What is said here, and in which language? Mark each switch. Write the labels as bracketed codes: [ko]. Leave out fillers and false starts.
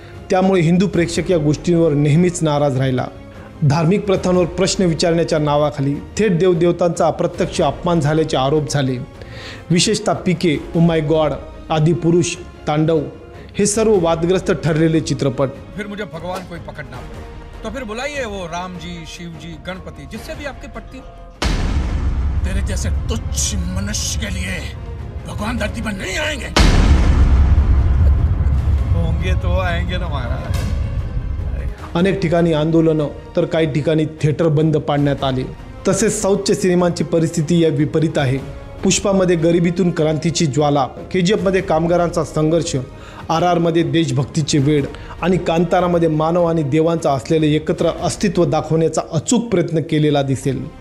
[mr] त्यामुळे हिंदू प्रेक्षक या गोष्टींवर नेहमीच नाराज राहिला। धार्मिक प्रथांवर प्रश्न विचारण्याच्या नावाखाली थेट देवदेवतांचा अप्रत्यक्ष अपमान झाल्याचे आरोप झाले। विशेषतः PK, oh my God, Adipurush, तांडव हे सर्व वादग्रस्त ठरलेले चित्रपट। [hi] फिर मुझे भगवान कोई पकड़ना तो फिर बुलाइए वो राम जी, शिव जी, गणपति, जिससे भी आपकी पट्टी। तेरे जैसे तुच्छ मनुष्य के लिए भगवान धरती पर नहीं आएंगे। होंगे तो आएंगे ना महाराज। [mr] अनेक ठिकाणी आंदोलनं, तर काही ठिकाणी थिएटर बंद पाडण्यात आले। तसेच साऊथच्या सिनेमांची परिस्थिती या विपरीत आहे। पुष्पामध्ये गरिबीतून क्रांतीची ज्वाला, KGFमध्ये कामगारांचा संघर्ष, RRमध्ये देशभक्तीचे वेड आणि कांतारामध्ये मानव आणि देवांचा असलेले एकत्र अस्तित्व दाखवण्याचा अचूक प्रयत्न केलेला दिसेल।